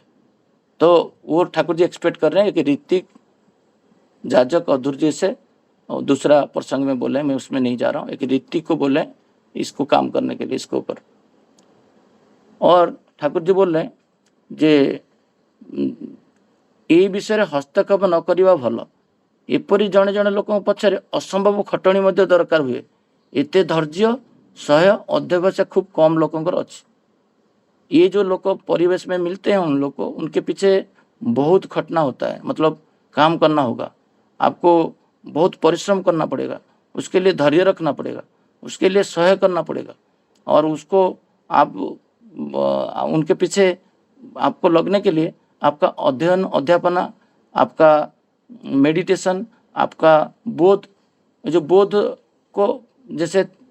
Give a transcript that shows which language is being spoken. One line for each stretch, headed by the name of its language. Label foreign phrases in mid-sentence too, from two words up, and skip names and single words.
Hindi: तो वो ठाकुर जी एक्सपेक्ट कर रहे हैं कि ऋतिक जाजक और दुर्जय से, और दूसरा प्रसंग में बोले, मैं उसमें नहीं जा रहा हूँ, एक ऋतिक को बोले इसको काम करने के लिए इसके ऊपर। और ठाकुर जी बोल रहे हैं जे
Odia: ଏହି ବିଷୟରେ ହସ୍ତକ୍ଷେପ ନ କରିବା ଭଲ। ଏପରି ଜଣେ ଜଣେ ଲୋକଙ୍କ ପଛରେ ଅସମ୍ଭବ ଖଟଣି ମଧ୍ୟ ଦରକାର ହୁଏ। ଏତେ ଧୈର୍ଯ୍ୟ ସହ୍ୟ ଅଧ୍ୟବସାୟ ଖୁବ କମ ଲୋକଙ୍କର ଅଛି।
Hindi: ये जो लोग परिवेश में मिलते हैं उन लोग को उनके पीछे बहुत खटना होता है, मतलब काम करना होगा, आपको बहुत परिश्रम करना पड़ेगा, उसके लिए धैर्य रखना पड़ेगा, उसके लिए सह्य करना पड़ेगा और उसको आप उनके पीछे आपको लगने के लिए आपका अध्ययन अध्यापना, आपका मेडिटेशन, आपका बोध, जो बोध को जैसे